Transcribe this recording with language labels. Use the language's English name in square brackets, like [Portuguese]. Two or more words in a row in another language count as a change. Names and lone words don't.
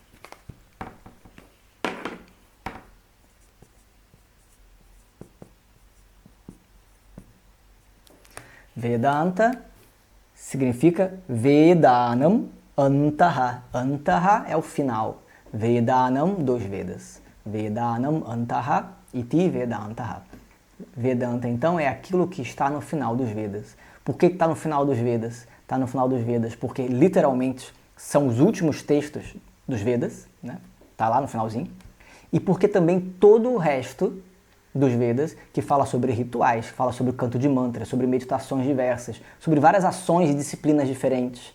[Portuguese] Vedanta significa [Sanskrit] वेदानाम् अन्तः. [Portuguese] Antaha é o final. Vedanam, dos Vedas. [Sanskrit] वेदानाम् अन्तः इति वेदान्तः. [Portuguese] Vedanta, então, é aquilo que está no final dos Vedas. Por que está no final dos Vedas? Está no final dos Vedas porque, literalmente, são os últimos textos dos Vedas, né? Está lá no finalzinho. E porque também todo o resto dos Vedas, que fala sobre rituais, que fala sobre o canto de mantras, sobre meditações diversas, sobre várias ações e disciplinas diferentes.